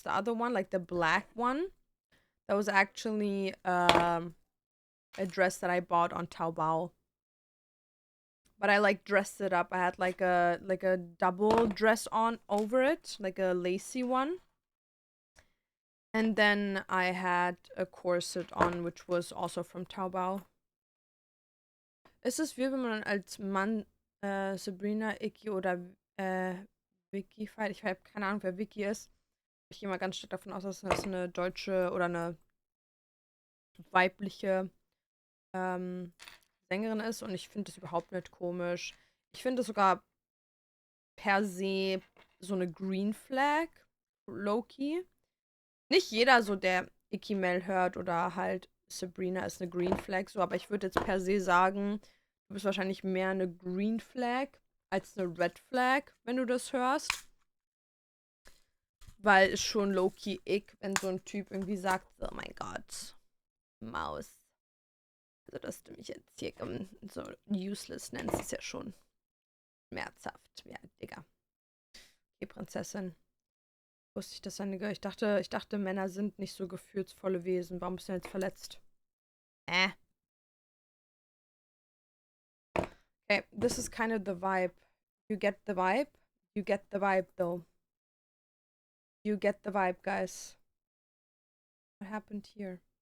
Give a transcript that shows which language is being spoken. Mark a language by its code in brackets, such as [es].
[en] The other one, like the black one, that was actually a dress that I bought on Taobao. But I like dressed it up. I had like a double dress on over it, like a lacy one. And then I had a corset on, which was also from Taobao. [de] Ist es wie wenn man als Mann Sabrina, Icky oder Vicky feiert? Ich habe keine Ahnung, wer Vicky ist. Ich gehe mal ganz stark davon aus, dass das eine deutsche oder eine weibliche Sängerin ist und ich finde das überhaupt nicht komisch. Ich finde das sogar per se so eine Green Flag, low-key. Nicht jeder so, der Icky Mel hört oder halt Sabrina ist eine Green Flag, so, aber ich würde jetzt per se sagen, du bist wahrscheinlich mehr eine Green Flag als eine Red Flag, wenn du das hörst. Weil es schon low-key ick, wenn so ein Typ irgendwie sagt, oh mein Gott, Maus. Also, dass du mich jetzt hier so useless nennst, ist ja schon schmerzhaft. Ja, Digga. Okay, Prinzessin. Wusste ich das einige? Ich dachte, Männer sind nicht so gefühlsvolle Wesen. Warum bist du jetzt verletzt? [en] Okay, this is kind of the vibe. You get the vibe? You get the vibe, though. You get the vibe, guys. What happened here?